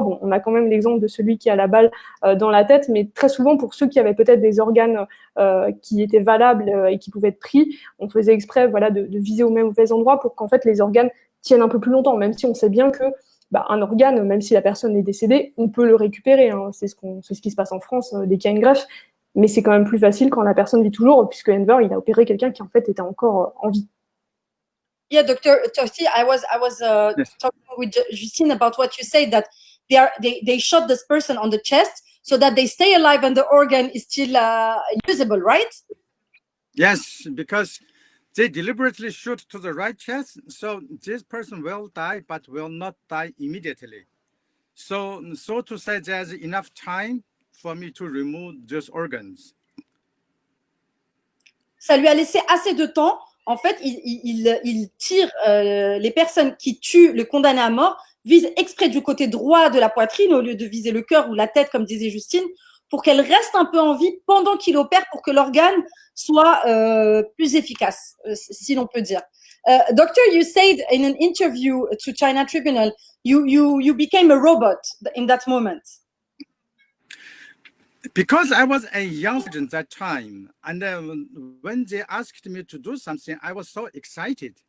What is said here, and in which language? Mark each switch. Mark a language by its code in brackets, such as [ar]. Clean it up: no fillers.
[fr] Bon, on a quand même l'exemple de celui qui a la balle dans la tête, mais très souvent, pour ceux qui avaient peut-être des organes qui étaient valables et qui pouvaient être pris, on faisait exprès, voilà, de viser au même mauvais endroit pour qu'en fait, les organes tiennent un peu plus longtemps, même si on sait bien que un organe, même si la personne est décédée, on peut le récupérer. Hein. C'est ce qui se passe en France dès qu'il y a une greffe. Mais c'est quand même plus facile quand la personne vit toujours, puisque Enver, il a opéré quelqu'un qui en fait était encore en vie. [en] Yeah, Dr. Tosti, I was Yes. talking with Justine about what you said, that they shot this person on the chest so that they stay alive and the organ is still usable, right? Yes, because they deliberately shoot to the right chest, so this person will die, but will not die immediately. So to say, there's enough time for me to remove those organs. [fr] Ça lui a laissé assez de temps. En fait, il tire les personnes qui tuent le condamné à mort, vise exprès du côté droit de la poitrine au lieu de viser le cœur ou la tête, comme disait Justine, pour qu'elle reste un peu en vie pendant qu'il opère, pour que l'organe soit plus efficace, si l'on peut dire. [en] Doctor, you said in an interview to China Tribunal, you became a robot in that moment. Because I was a young student at that time, and when they asked me to do something, I was so excited.